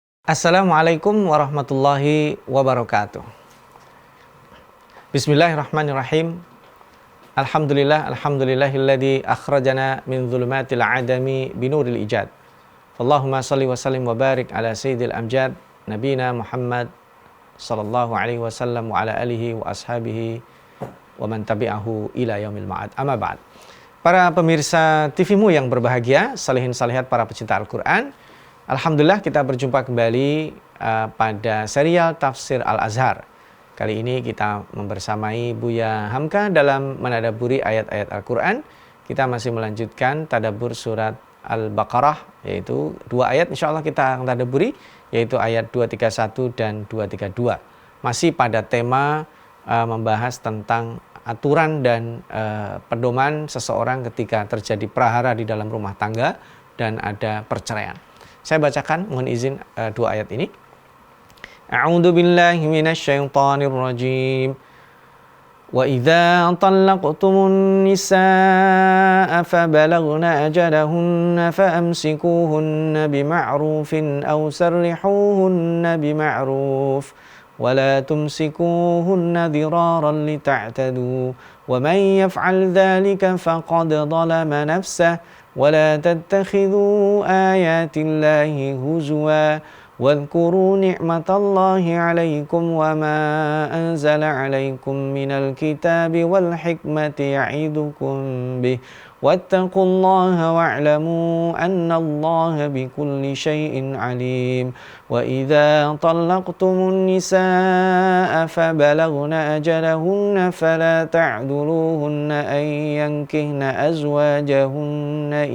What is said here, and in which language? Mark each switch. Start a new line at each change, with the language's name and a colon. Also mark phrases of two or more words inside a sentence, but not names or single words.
Arabic: السلام عليكم ورحمة الله وبركاته. بسم الله الرحمن الرحيم. الحمد لله الذي أخرجنا من ظلمات العدم بنور الإيجاد. اللهم صل وسلم وبارك على سيد الأمجاد نبينا محمد صلى الله عليه وسلم وعلى آله وأصحابه ومن تبعه إلى يوم المعاد. أما بعد.
Indonesian: Para pemirsa TV-mu yang berbahagia, salihin salihat para pecinta Al-Qur'an. Alhamdulillah kita berjumpa kembali pada serial Tafsir Al-Azhar. Kali ini kita membersamai Buya Hamka dalam menadaburi ayat-ayat Al-Quran. Kita masih melanjutkan tadabbur surat Al-Baqarah, yaitu 2 ayat
Arabic: إن شاء الله
Indonesian: kita akan tadaburi, yaitu ayat 231 dan 232. Masih pada tema membahas tentang aturan dan pedoman seseorang ketika terjadi prahara di dalam rumah tangga dan ada perceraian. Saya bacakan, mohon izin 2 ayat ini.
Arabic: أعوذ بالله من الشيطان الرجيم. وإذا طلقتم النساء فبلغن أجلهن فأمسكوهن بمعروف أو سرحوهن بمعروف ولا تمسكوهن ضرارا لتعتدوا ومن يفعل ذلك فقد ظلم نفسه ولا تتخذوا آيات الله هزوا واذكروا نعمة الله عليكم وما أنزل عليكم من الكتاب والحكمة يعظكم به واتقوا الله واعلموا أن الله بكل شيء عليم وإذا طلقتم النساء فبلغن أجلهن فلا تعذروهن أن ينكحن أزواجهن